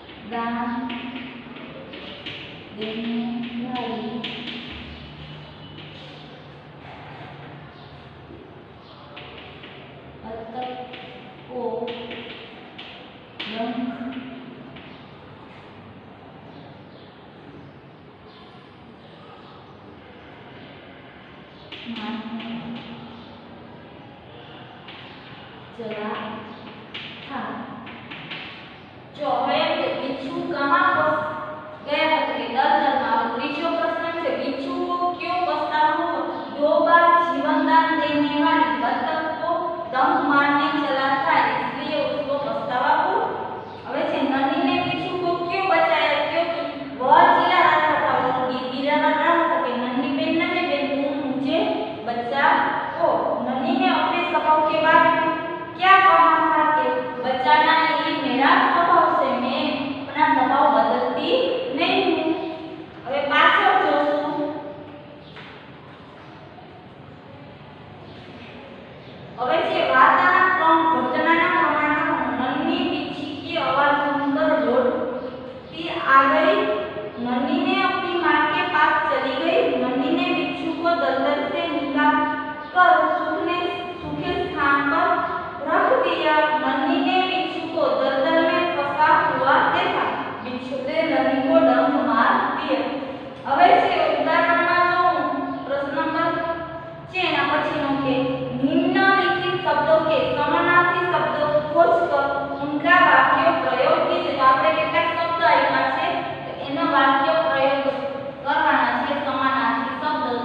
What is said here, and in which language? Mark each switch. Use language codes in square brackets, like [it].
[hi] दान देने वाली बतख को डंक मारने चला था जो है कि बिच्छू कहाँ फंस गया था कि दलदल में। और तीसरा प्रश्न है बिच्छू को क्यों पछतावा हुआ? 2 बार जीवनदान देने वाली बतख को डंक मारने चला था इसलिए उसको पछतावा हुआ। [gu] હવે છે [hi] નની ने बिच्छू को क्यों बचाया? क्योंकि वह चिल्ला रहा था और गिरा रहा था कि नन्ही बेन नन्ही बेन तुम मुझे बचाओ। नन्ही ने अपने स्वभाव के बारे में क्या कहा था कि बचाना ये मेरा स्वभाव से, मैं अपना स्वभाव बदलती नहीं हूँ। [gu] હવે પાછળ જોશું હવે છે વાર્તાના 3 ઘટનાના પ્રમાણમાં નન્ही [hi] बिच्छी की आवाज सुनकर लौटती आ गई। नन्ही ने अपनी माँ के पास चली गई। नन्ही ने बिच्छू को दलदल से निकालकर सूखे स्थान पर रख दिया। नन्ही ने बिच्छू को दलदल में फंसा हुआ देखा। बिच्छू ने नन्ही को डंक मार दिया। [gu] હવે છે ઉદાહરણમાં જો પ્રશ્ન નંબર છે એના પછીનો કે [hi] निम्नलिखित शब्दों के समानार्थी शब्दों खोजकर उनका वाक्य प्रयोग कीजिए। [gu] तो આપણે કેટલાક શબ્દ આપ્યા છે તો એનો વાક્ય પ્રયોગ કરવાના છે સમાનાર્થી શબ્દો।